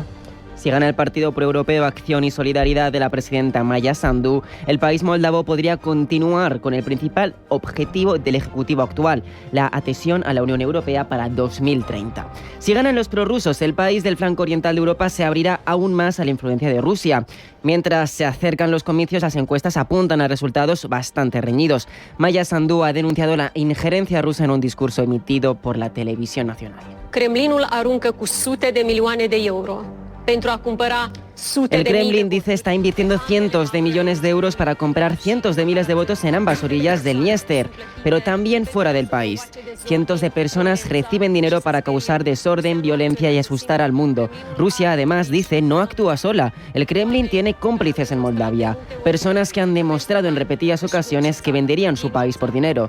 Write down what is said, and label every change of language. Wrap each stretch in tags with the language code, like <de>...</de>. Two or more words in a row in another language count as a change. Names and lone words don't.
<es>Si gana el Partido Proeuropeo Acción y Solidaridad de la presidenta Maya Sandu, el país moldavo podría continuar con el principal objetivo del Ejecutivo actual, la adhesión a la Unión Europea para 2030. Si ganan los prorrusos, el país del flanco oriental de Europa se abrirá aún más a la influencia de Rusia. Mientras se acercan los comicios, las encuestas apuntan a resultados bastante reñidos. Maya Sandu ha denunciado la injerencia rusa en un discurso emitido por la televisión nacional.</es> <ro>Kremlinul aruncă cu sute de milioane de euro.</ro> <es>El Kremlin dice está invirtiendo cientos de millones de euros para comprar cientos de miles de votos en ambas orillas del Dniester, pero también fuera del país. Cientos de personas reciben dinero para causar desorden, violencia y asustar al mundo. Rusia, además, dice no actúa sola. El Kremlin tiene cómplices en Moldavia, personas que han demostrado en repetidas ocasiones que venderían su país por dinero.</es>